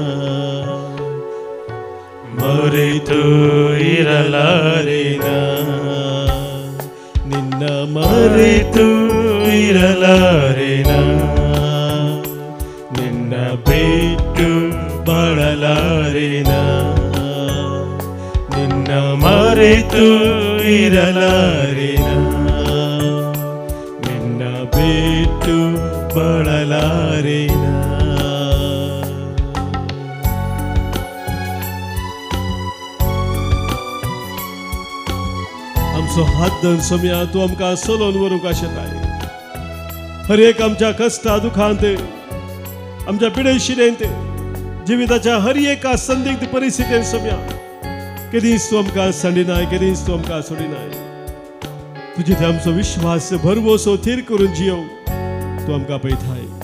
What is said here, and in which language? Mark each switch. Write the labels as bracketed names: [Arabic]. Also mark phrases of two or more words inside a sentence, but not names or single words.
[Kannada] ಮರೆತು ಇರಲಾರೆನಾ ನಿನ್ನ ಮರೆತು ಇರಲಾರೆನಾ ನಿನ್ನ ಬಿಟ್ಟು ಬಾಳಲಾರೆನಾ ನಿನ್ನ ಮರೆತು ಇರಲಾರೆನಾ ನಿನ್ನ ಬಿಟ್ಟು ಬಾಳಲಾರೆನಾ [Konkani] आमचो हात धरून सोम्या तूं आमकां चलोवन व्हरूंक शकताय हर एक आमच्या कश्टा दुखांत आमच्या पिडेशिरेंत जिविताच्या हर एका संदिग्ध परिस्थितींत सोम्या केदींच तूं आमकां सांडिनाय केदींच तूं आमकां सोडिनाय तुजे थंय आमचो विश्वास भरवोसो थीर करून जियोंक तूं आमकां पळयताय